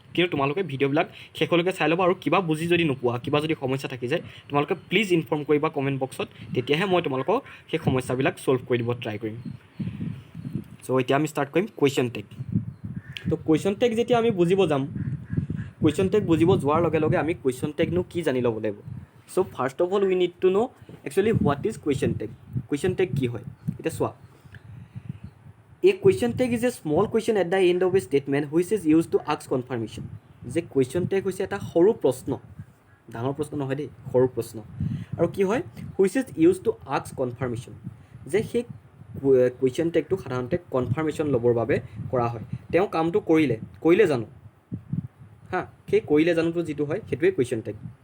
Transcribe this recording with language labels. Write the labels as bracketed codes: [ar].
[as] কিন্তু তোমালোকে ভিডিঅ'বিলাক শেষলৈকে চাই ল'বা, আৰু কিবা বুজি যদি নোপোৱা, কিবা যদি সমস্যা থাকি যায়, তোমালোকে প্লিজ ইনফৰ্ম কৰিবা কমেণ্ট বক্সত, তেতিয়াহে মই তোমালোকক সেই সমস্যাবিলাক ছল্ভ কৰি দিব ট্ৰাই কৰিম। চ' এতিয়া আমি ষ্টাৰ্ট কৰিম কুৱেশ্যন টেগ। তো কুৱেশ্যন টেগ যেতিয়া আমি বুজিব যাম, কুৱেশ্যন টেগ বুজিব যোৱাৰ লগে লগে আমি কুৱেশ্যন টেগনো কি জানি ল'ব লাগিব। [en] So' first of all we need to know' actually what is question tag. [as] Question tag কি হয় এতিয়া চোৱা। [en] A question tag is a small question at the end of a statement which is used to ask confirmation. [as] যে question tag হৈছে এটা সৰু প্ৰশ্ন, ডাঙৰ প্ৰশ্ন নহয় দেই, সৰু প্ৰশ্ন। আৰু কি হয়, [en] which is used to ask confirmation, [as] যে সেই কুৱেশ্যন টেগটো সাধাৰণতে কনফাৰ্মেশ্যন ল'বৰ বাবে কৰা হয়। তেওঁ কামটো কৰিলে জানো, হা, সেই কৰিলে জানোটো যিটো হয় সেইটোৱে কুৱেশ্যন টেগ।